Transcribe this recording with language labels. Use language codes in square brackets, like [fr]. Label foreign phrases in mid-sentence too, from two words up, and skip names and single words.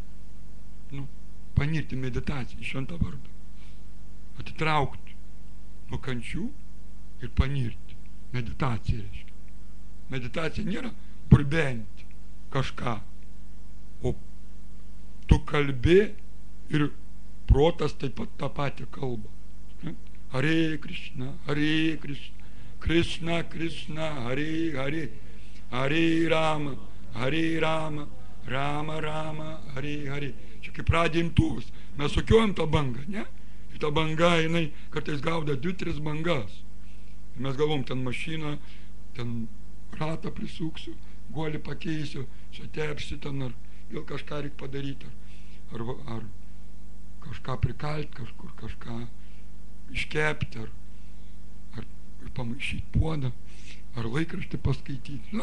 [lt] Panirti meditaciją į šventą vardą. Atitraukti nuo kančių ir panirti. Meditacija reiškia. Meditacija nėra burbenti kažką, o tu kalbi ir protas taip pat tą patį kalba. [sa] Hare Krishna, Hare Krishna, Krishna Krishna, Hare Hare, Hare Rama, Hare Rama, Rama Rama, Hare Hare. [lt] Čia kaip radimtuvas. Mes sukiojam tą bangą, ne? Ir ta banga, jinai kartais gauda 2-3 bangas. Ir mes galvom, ten mašiną, ten ratą prisuksiu, guolį pakeisiu, čia tepsiu ten, ar vėl kažką reikia padaryti, ar kažką prikalti, kažkur kažką iškepti, ar pamaišyti puodą, ar laikraštį paskaityti.